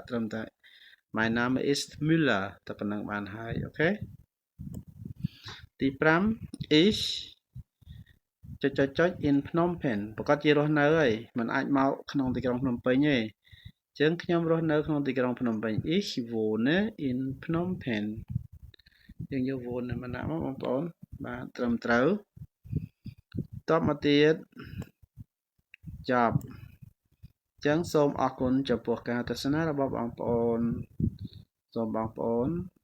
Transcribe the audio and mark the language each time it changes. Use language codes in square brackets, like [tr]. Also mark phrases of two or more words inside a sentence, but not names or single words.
[km] ត្រឹមតែ [en] My name is Müller [km] តែប៉ុណ្្នឹងបានហើយអូខេទី5 is ចុច in Phnom Penh ប្រកាសជារស់នៅហើយមិនអាចមកក្នុងទីក្រុងភ្នំពេញទេអញ្ចឹងខ្ញុំរស់នៅក្នុងទីក្រុងភ្នំពេញ [de] Ich wohne in Phnom Penh [km] យើងយក wohne មកដាក់មកបងប្អូនបាទត្រឹមត្រូវតបមកទៀតចប់អញ្ចឹងសូមអរគុណចំពោះការទស្សនារបស់បងប្អូនសូមបងប្អូន